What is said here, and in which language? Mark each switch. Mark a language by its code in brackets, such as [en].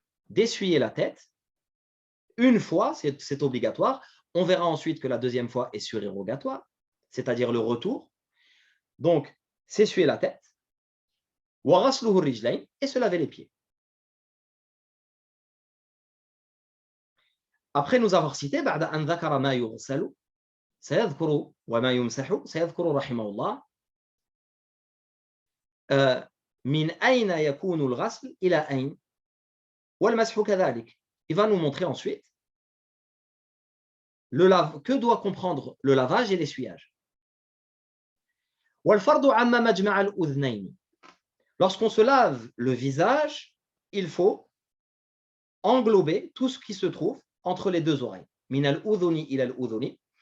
[fr] D'essuyer la tête une fois, c'est obligatoire. On verra ensuite que la deuxième fois est surérogatoire, c'est-à-dire le retour. Donc, s'essuyer la tête et se laver les pieds. Après nous avoir cité [ar] بعد أن ذكر ما يغسل سيذكر وما يمسح سيذكر رحمه الله من أين يكون الغسل إلى أين والمسح كذلك. [fr] Il va nous montrer ensuite que doit comprendre le lavage et l'essuyage. [ar] والفرض عم مجمع الأذنين. [fr] Lorsqu'on se lave le visage, il faut englober tout ce qui se trouve entre les deux oreilles. [ar] من الأذن إلى الأذن